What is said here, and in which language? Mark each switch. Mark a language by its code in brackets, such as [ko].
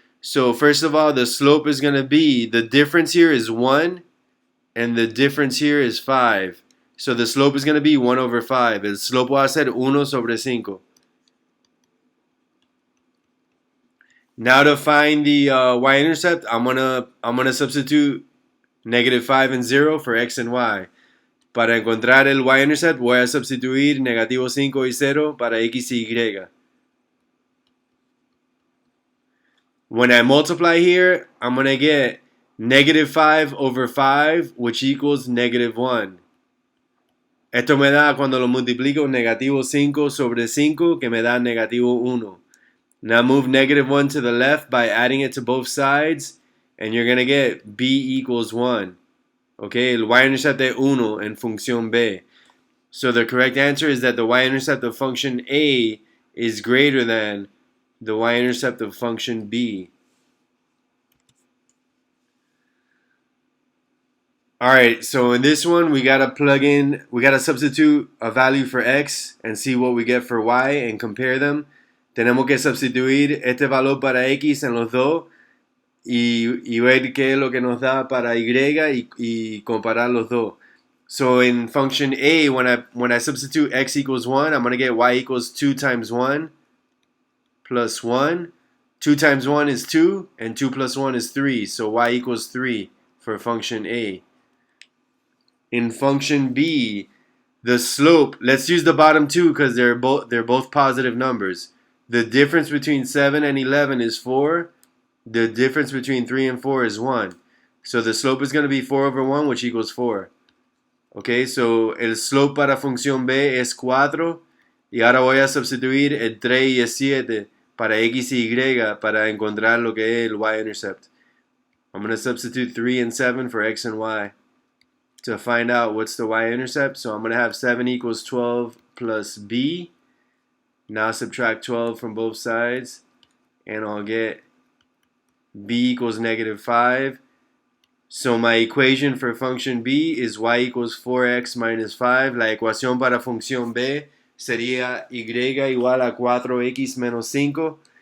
[en] So first of all, the slope is going to be, the difference here is 1, and the difference here is 5. So the slope is going to be 1 over 5. [es] El slope va a ser 1 sobre 5. [en] Now to find the y-intercept, I'm gonna substitute negative 5 and 0 for x and y. [es] Para encontrar el y-intercept voy a sustituir negativo 5 y 0 para x y y. [en] When I multiply here, I'm going to get negative 5 over 5, which equals negative 1. [es] Esto me da, cuando lo multiplico, negativo 5 sobre 5, que me da negativo 1. [en] Now move negative 1 to the left by adding it to both sides, and you're going to get b equals 1. [es] Okay, el y-intercept es 1 en función b. [en] So the correct answer is that the y-intercept of function a is greater than the y-intercept of function b. Alright, so in this one, we gotta substitute a value for x and see what we get for y and compare them. [es] Tenemos que sustituir este valor para x en los dos y ver qué es lo que nos da para y comparar los dos. [en] So in function a, when I substitute x equals 1, I'm going to get y equals 2 times 1 plus 1. 2 times 1 is 2, and 2 plus 1 is 3. So y equals 3 for function a. In function b, the slope, let's use the bottom two because they're both positive numbers. The difference between 7 and 11 is 4. The difference between 3 and 4 is 1. So the slope is going to be 4 over 1, which equals 4. [es] Okay, so el slope para función b es 4. Y ahora voy a sustituir el 3 y el 7 para X y Y para encontrar lo que es el Y-intercept. [en] I'm going to substitute 3 and 7 for X and Y to find out what's the Y-intercept. So I'm going to have 7 equals 12 plus B. Now subtract 12 from both sides, and I'll get B equals negative 5. So my equation for function B is Y equals 4X minus 5. [es] La ecuación para función B sería Y igual a 4X menos 5.